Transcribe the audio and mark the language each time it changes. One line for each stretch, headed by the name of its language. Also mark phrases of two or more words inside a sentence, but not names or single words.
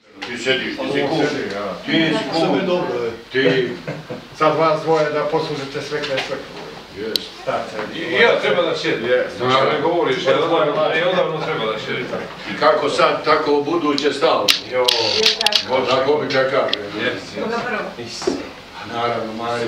Serbian: Ti sediš, ti si kum. Ti si kum. Ti... Sad vas dvoje da poslužite svekle i svekle. I ja treba da šedim. Što ne govoriš, ja odavno treba da šedim. I kako sad, tako u buduće stalno. Tako bi ga kaže. Koga prvo? Naravno, Mari.